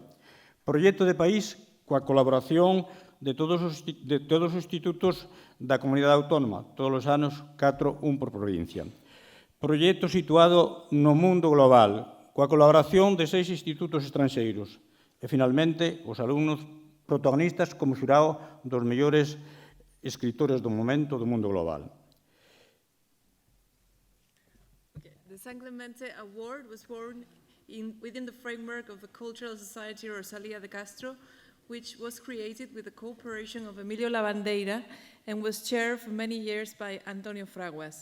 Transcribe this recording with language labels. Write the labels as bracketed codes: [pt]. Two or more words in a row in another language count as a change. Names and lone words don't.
[gl] Proxecto de país coa colaboración de todos os institutos da comunidade autónoma, todos os anos 4, un por provincia. Proxecto situado no mundo global, coa colaboración de 6 institutos estranxeiros. E, finalmente, os alumnos protagonistas como xurado dos mellores escritores do momento do mundo global. [en] The San Clemente Award was born within the framework of the Cultural Society Rosalía de Castro, which was created with the cooperation of Emilio Lavandeira and was chaired for many years by Antonio Fraguas.